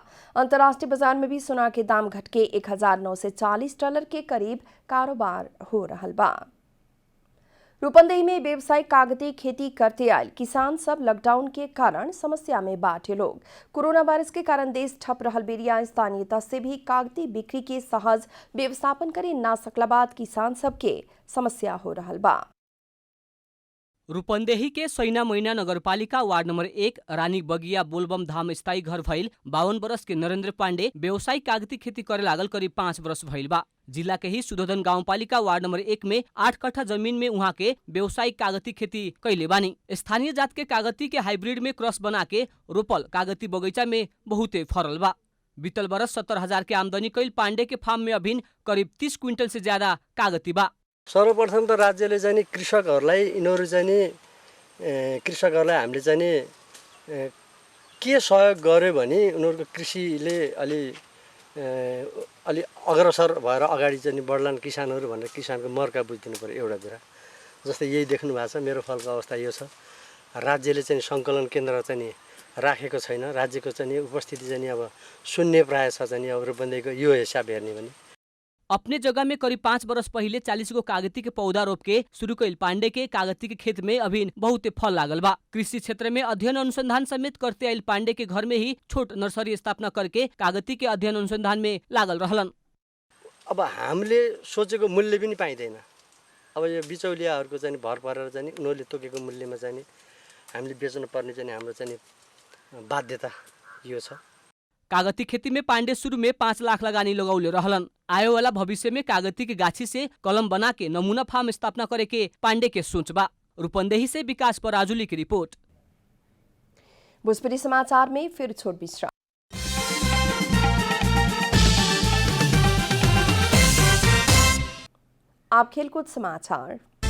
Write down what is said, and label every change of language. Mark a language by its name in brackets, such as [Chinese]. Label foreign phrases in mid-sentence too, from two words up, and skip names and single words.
[Bhojpuri] अंतर्राष्ट्रीय बाजार में भी सोना के दाम घटके 1,940 डॉलर के करीब कारोबार हो रहा बा। रूपंदेही में व्यावसायिक कागती खेती करते आयल किसान सब लॉकडाउन के कारण समस्या में बाटे लोग। कोरोना वायरस के कारण देश ठप रहल बेरिया स्थानीयता से भी कागती बिक्री के सहज व्यवस्थापन करे ना सकला बाद किसान सब के समस्या हो रहा बा। रूपन्देही के सैना मैना नगरपालिका वार्ड नंबर 1 रानी बगिया बोलबम धाम स्थायी घर भइल 52 वर्ष के नरेंद्र पांडे व्यवसायिक कागती खेती करे लागल करीब 5 वर्ष भइल बा। जिला के ही सुधोधन गाउँपालिका वार्ड नंबर 1 में 8 कट्ठा जमीन में उहाँ के व्यवसायिक कागती खेती कैले बानी। स्थानीय जात के कागती के हाइब्रिड में क्रॉस बना के रोपल कागती बगैचा में बहुते फरल बा। बीतल बरस 70,000 के आमदनी कैल पांडे के फार्म में अभिन करीब 30 क्विंटल से ज्यादा कागती बा। [Nepali] सर्वप्रथम त राज्यले चाहिँ कृषकहरूलाई यिनीहरू चाहिँ कृषकहरूलाई हामीले चाहिँ के सहयोग गर्यो भने उनीहरूको कृषिले अलि अग्रसर भएर अगाडि चाहिँ बढ्लान् किसानहरू भनेर किसानको मर्का बुझिदिनु पर्यो एउटा कुरा। जस्तै यही देख्नु भएको छ मेरो फलको अवस्था यो छ। राज्यले चाहिँ सङ्कलन केन्द्र चाहिँ राखेको छैन। राज्यको चाहिँ उपस्थिति चाहिँ अब शून्य प्रायः छ। चाहिँ अब रूपन्देहीको यो हिसाब हेर्ने भने [Bhojpuri] अपने जगह में करीब 5 वर्ष पहले 40 गो कागती के पौधा रोप के शुरू कैल पांडे के कागती के खेत में अभी बहुत फल लागल बा। कृषि क्षेत्र में अध्ययन अनुसंधान समेत करते आयल पांडे के घर में ही छोट नर्सरी स्थापना करके कागती के अध्ययन अनुसंधान में लागल रहलन। [Nepali] अब हामीले सोचेको मूल्य पनि पाइँदैन। अब यो बिचौलियाहरूको चाहिँ भर परेर चाहिँ उनीहरूले तोकेको मूल्यमा चाहिँ हामीले बेच्नु पर्ने चाहिँ हाम्रो चाहिँ बाध्यता यो छ। [Bhojpuri] कागती खेती में पांडे शुरू में 5 लाख लगानी लगौले रहलन। आयो वाला भविष्य में कागती के गाछी से कलम बना के नमूना फार्म स्थापना करे के पांडे के सोच बा। रूपन्देही से विकास पराजुली की रिपोर्ट। भोजपुरी समाचार में फिर छोट विश्राम। आप खेलकूद समाचार।